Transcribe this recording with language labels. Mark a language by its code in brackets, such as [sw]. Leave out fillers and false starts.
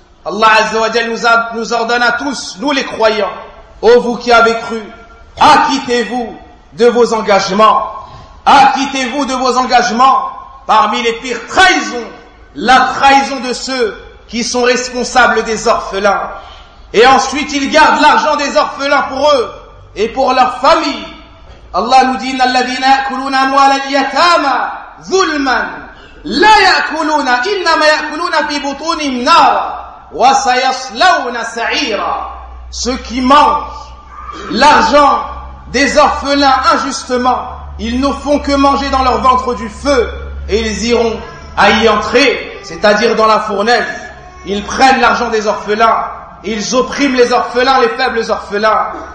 [fr] Allah Azza wa Jal nous ordonne à tous, nous les croyants, ô vous qui avez cru, acquittez-vous de vos engagements. Acquittez-vous de vos engagements. Parmi les pires trahisons, la trahison de ceux qui sont responsables des orphelins. Et ensuite, ils gardent l'argent des orphelins pour eux et pour leur famille. Allah nous dit [ar] الذين يأكلون أموال اليتامى ظلما لا يأكلون إنما يأكلون في بطونهم نارا وسيصلون سعيرا. [fr] Ceux qui mangent l'argent des orphelins injustement, ils ne font que manger dans leur ventre du feu et ils iront à y entrer, c'est-à-dire dans la fournaise. Ils prennent l'argent des orphelins, ils oppriment les orphelins, les faibles orphelins.